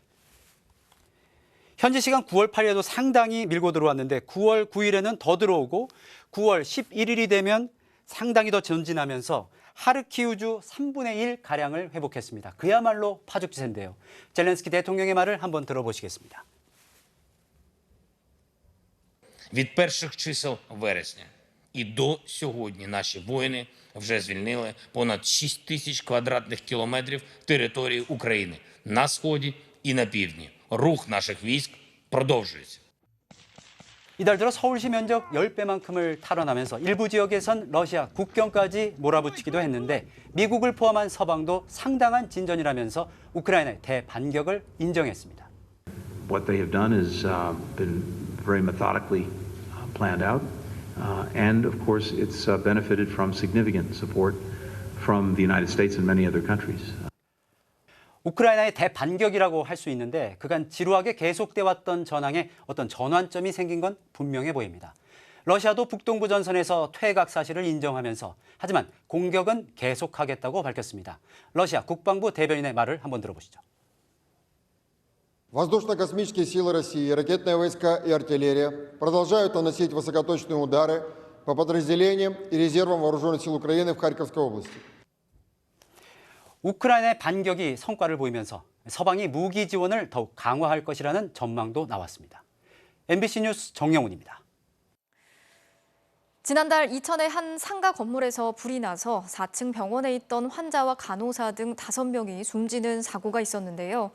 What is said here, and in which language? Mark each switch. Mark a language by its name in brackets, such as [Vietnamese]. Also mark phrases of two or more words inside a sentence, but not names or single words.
[Korean] 현지 시간 9월 8일에도 상당히 밀고 들어왔는데 9월 9일에는 더 들어오고 9월 11일이 되면 상당히 더 전진하면서 하르키우주 3분의 1가량을 회복했습니다. 그야말로 파죽지세인데요. 젤렌스키 대통령의 말을 한번 들어보시겠습니다. [Ukrainian] Від перших чисел вересня і до сьогодні наші воїни вже звільнили понад 6 тисяч квадратних кілометрів території України на сході і на півдні. Рух наших військ продовжується. [Korean] 이달 들어 서울시 면적 10배만큼을 탈환하면서 일부 지역에선 러시아 국경까지 몰아붙이기도 했는데 미국을 포함한 서방도 상당한 진전이라면서 우크라이나의 대반격을 인정했습니다. [English] What they have done has been very methodically planned out, and of course it's benefited from significant support from the United States and many other countries. [Korean] 우크라이나의 대반격이라고 할 수 있는데 그간 지루하게 계속돼 왔던 전황에 어떤 전환점이 생긴 건 분명해 보입니다. 러시아도 북동부 전선에서 퇴각 사실을 인정하면서 하지만 공격은 계속하겠다고 밝혔습니다. 러시아 국방부 대변인의 말을 한번 들어보시죠. [Russian] Воздушно-космические силы России, ракетные войска и артиллерия продолжают наносить высокоточные удары по подразделениям и резервам вооруженных сил Украины в Харьковской области. [Korean] 우크라이나의 반격이 성과를 보이면서 서방이 무기 지원을 더욱 강화할 것이라는 전망도 나왔습니다. MBC 뉴스 정영훈입니다. 지난달 이천의 한 상가 건물에서 불이 나서 4층 병원에 있던 환자와 간호사 등 5명이 숨지는 사고가 있었는데요.